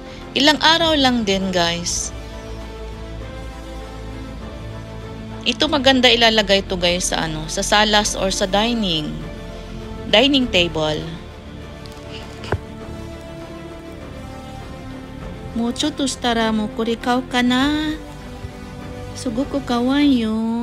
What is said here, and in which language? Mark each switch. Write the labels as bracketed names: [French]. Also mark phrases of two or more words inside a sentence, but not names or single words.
[Filipino] Ilang araw lang din guys. Ito maganda ilalagay ito guys sa sa salas or sa dining table. [Japanese] もうちょっとしたらもうこれ買うかな. すごく可愛いよ.